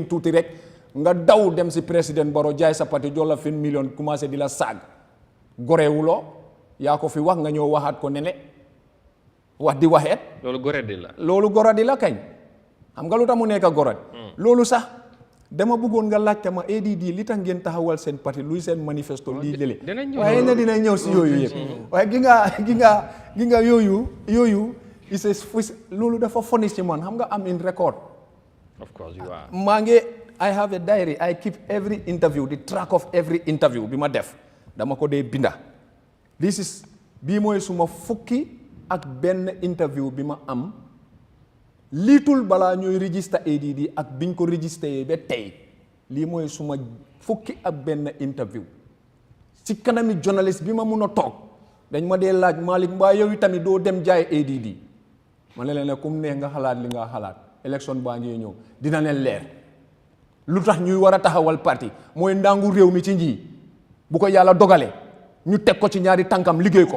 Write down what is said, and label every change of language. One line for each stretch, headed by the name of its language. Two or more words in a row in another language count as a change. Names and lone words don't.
Wolof: tuuti rek nga daw dem si président Barrow jaay sa parti jox la 20 million commencé di la saag gorewuloo yaa ko fi wax nga ñëw waxaat ko nene wax di waxeet loolu goradi la kañ xam nga lu tax mu nekk goradi loolu sax dama bëggoon nga laajte ma ADD li tax ngeen taxawal seen parti luy seen manifesto lii lële waaye na dina ñëw si yooyu yëpp waaye gi nga yooyu loolu dafa funny ci man xam nga am
English: in record of course you are
Wolof: maa ngi
English: I have a diary I keep every interview
Wolof: the track of every interview bi ma def dama ko dee binda bii mooy suma fukki ak benn interview bi ma am liitul balaa ñooy register ADD ak biñ ko registré ba tey lii mooy suma fukki ak benn interview ci kanami journaliste bi ma mun a toog dañ ma dee laaj Malick mbaa yow tamit doo dem jaay ADD ma ne leen ne comme neex nga xalaat li nga xalaat élection baa ngi ñëw dina leen leer lu tax ñuy war a taxawal parti mooy ndangu réew mi ci nji bu ko yàlla dogalee ñu teg ko ci ñaari tànkam liggéey ko.